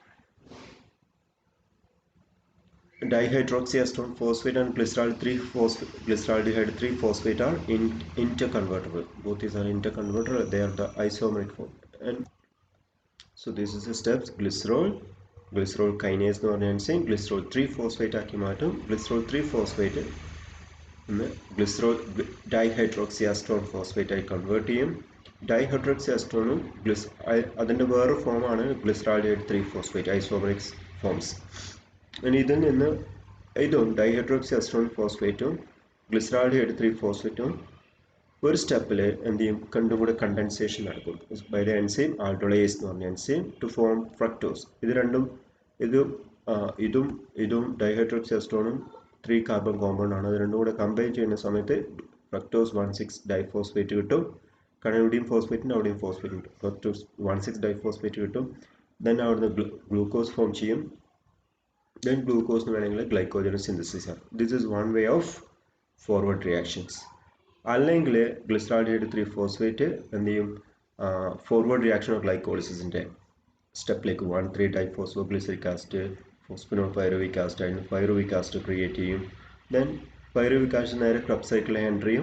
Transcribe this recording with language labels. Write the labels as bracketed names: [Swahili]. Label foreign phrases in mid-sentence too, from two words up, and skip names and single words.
[English] Dihydroxyacetone phosphate and glyceraldehyde 3-phosphate are interconvertible. Both these are interconvertible. They are the isomeric form. And so this is the steps. Glycerol kinase [Malayalam] എന്ന് പറഞ്ഞ [English] enzyme glycerol 3-phosphate [Malayalam] ആക്കി മാറ്റും. [English] Glycerol 3-phosphate glycerol dihydroxyacetone phosphate [Malayalam] ആയി convert ചെയ്യും. Dihydroxyacetone അതിൻ്റെ വേറെ ഫോമാണ് [English] glyceraldehyde 3-phosphate isomeric forms. [Malayalam] ഇതിൽ നിന്ന് ഇതും ഡൈഹൈഡ്രോക്സിഅസിറ്റോൺ ഫോസ്ഫേറ്റും ഗ്ലിസറാൾഡിഹൈഡ് 3-ഫോസ്ഫേറ്റും ഒരു സ്റ്റെപ്പിൽ എന്ത് ചെയ്യും, രണ്ടും കൂടെ കണ്ടൻസേഷൻ നടക്കും [English] by the enzyme aldolase [Malayalam] എന്ന് പറഞ്ഞ [English] enzyme to form fructose. [Malayalam] ഇത് രണ്ടും ഇതും ഡൈഹൈഡ്രോക്സിഅസിറ്റോണും [English] 3 carbon compound [Malayalam] ആണ്. അത് രണ്ടും കൂടെ കമ്പൈൻ ചെയ്യുന്ന സമയത്ത് [English] fructose 1,6 diphosphate [Malayalam] കിട്ടും. കാരണം ഇവിടെയും ഫോസ്ഫേറ്റിൻ്റെ അവിടെയും ഫോസ്ഫേറ്റ് കിട്ടും. [English] fructose 1,6 diphosphate [Malayalam] കിട്ടും. ദെൻ അവിടുന്ന് [English] glucose form [Malayalam] ചെയ്യും. [English] Then glucose [Malayalam] വേണമെങ്കിൽ [English] glycogenous synthesis [Malayalam] ആണ്. [English] This is one way of forward reactions. [Malayalam] അല്ലെങ്കിൽ [English] glyceraldehyde 3-phosphate [Malayalam] എന്ത് ചെയ്യും, [English] forward reaction of [Malayalam] ഗ്ലൈക്കോളിസിസിൻ്റെ സ്റ്റെപ്പിലേക്ക് [English] 1,3 diphosphoglyceric acid phosphoenol pyruvic acid [Malayalam] അതിന് [English] pyruvic acid create [Malayalam] ചെയ്യും. ദെൻ [English] pyruvic acid [Malayalam] നേരെ ക്രബ് സൈക്കിളിൽ എൻ്റർ ചെയ്യും.